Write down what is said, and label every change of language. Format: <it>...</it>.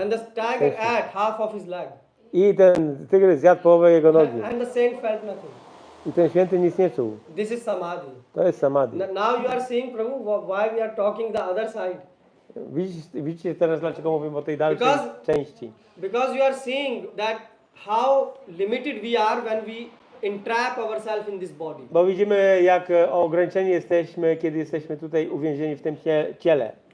<en>and the tiger ate half of his leg,</en> <pl>I ten tygrys zjadł połowę jego nogi.</pl> <en>and the saint felt nothing.</en> <pl>I ten święty nic nie czuł.</pl> <en>This is samadhi.</en> <pl>To jest samadhi.</pl> <en>Now you are seeing, Prabhu, why we are talking the other side.</en> <pl>Widzicie teraz, dlaczego mówimy o tej dalszej</pl> <en>Because-</en> <pl>części.</pl> <en>Because you are seeing that how limited we are when we entrap ourselves in this body.</en> <pl>Bo widzimy, jak ograniczeni jesteśmy, kiedy jesteśmy tutaj uwięzieni w tym ciele.</pl>